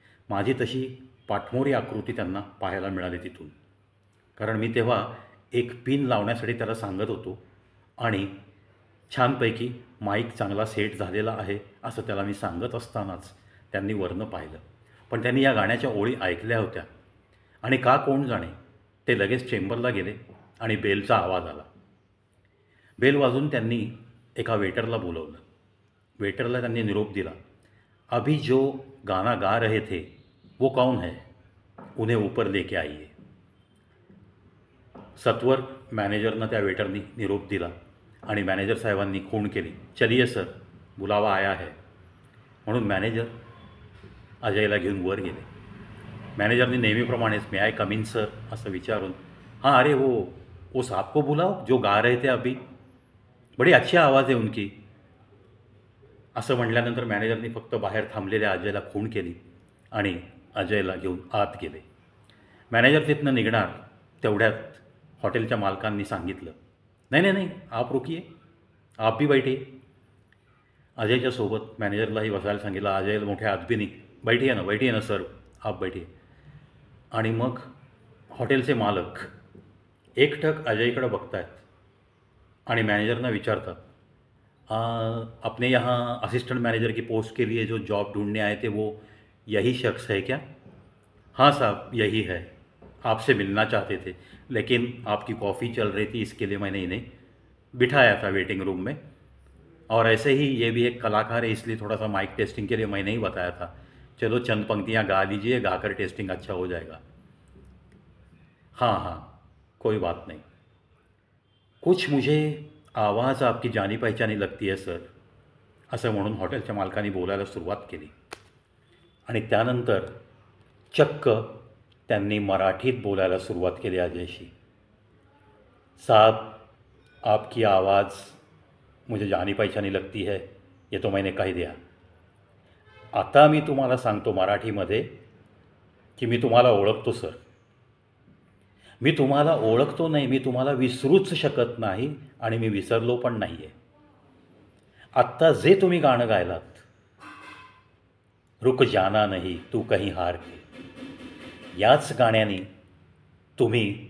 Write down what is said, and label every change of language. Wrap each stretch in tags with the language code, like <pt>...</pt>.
<mr>माझी तशी पाठमोरी आकृती त्यांना पाहायला मिळाली तिथून, कारण मी तेव्हा एक पिन लावण्यासाठी त्याला सांगत होतो आणि छानपैकी माईक चांगला सेट झालेला आहे असं त्याला मी सांगत असतानाच त्यांनी वरनं पाहिलं. पण त्यांनी या गाण्याच्या ओळी ऐकल्या होत्या आणि का कोण जाणे ते लगेच चेंबरला गेले आणि बेलचा आवाज आला. बेल वाजून त्यांनी एका वेटरला बोलवलं. वेटरला त्यांनी निरोप दिला.</mr> <hi>अभी जो गाना गा रहे थे वो कौन है, उन्हें ऊपर लेके आइए.</hi> <mr>सत्वर मॅनेजरनं त्या वेटरनी निरोप दिला आणि मॅनेजर साहेबांनी खूण केली.</mr> <hi>चलिए सर, बुलावा आया है.</hi> <mr>म्हणून मॅनेजर अजयला घेऊन वर गेले. मॅनेजरने नेहमीप्रमाणेच</mr> <en>may I come in sir</en> <mr>असं विचारून,</mr> <hi>हाँ अरे वो साहब को बुलाओ जो गा रहे थे अभी, बड़ी अच्छी आवाज़ है उनकी</hi> <mr>असं म्हटल्यानंतर मॅनेजरनी फक्त बाहेर थांबलेल्या अजयला खूण केली आणि अजयला घेऊन आत गेले. मॅनेजर तिथनं निघणार तेवढ्यात हॉटेलच्या मालकांनी सांगितलं,</mr> <hi>नहीं नहीं नहीं, आप रुकिए, आप भी बैठिए.</hi> <mr>अजयच्या सोबत मॅनेजरलाही बसायला सांगितलं.</mr> <hi>अजय</hi> <mr>मोठ्या अदबीने,</mr> <hi>बैठिए ना सर, आप बैठिए.</hi> <mr>आणि मग हॉटेलचे मालक एकटक अजयकडे बघतायत आणि मॅनेजरना विचारतात,</mr> <hi>अपने यहाँ असिस्टेंट मैनेजर की पोस्ट के लिए जो जॉब ढूंढने आए थे वो यही शख्स है क्या? हाँ साहब, यही है, आपसे मिलना चाहते थे, लेकिन आपकी कॉफ़ी चल रही थी इसके लिए मैंने इन्हें बिठाया था वेटिंग रूम में, और ऐसे ही ये भी एक कलाकार है इसलिए थोड़ा सा माइक टेस्टिंग के लिए मैंने ही बताया था. चलो चंद पंक्तियाँ गा लीजिए, गाकर टेस्टिंग अच्छा हो जाएगा. हाँ हाँ, कोई बात नहीं. कुछ मुझे आवाज़ आपकी जानी पहचानी लगती है सर</hi> <mr>असं म्हणून हॉटेलच्या मालकाने बोलायला सुरुवात केली. आणि त्यानंतर चक्क त्यांनी मराठीत बोलायला सुरुवात केली अजयशी.</mr> <hi>साहब, आपकी आवाज़ मुझे जानी पहचानी लगती है, ये तो मैंने कह दिया.</hi> <mr>आता मी तुम्हाला सांगतो मराठीमध्ये की मी तुम्हाला ओळखतो सर. मी तुम्हाला ओळखतो नाही, मी तुम्हाला विसरूच शकत नाही आणि मी विसरलो पण नाही आहे. आत्ता जे तुम्ही गाणं गायलात,</mr> <hi>रुक जाना नहीं तू कहीं हार के,</hi> <mr>याच गाण्याने तुम्ही</mr>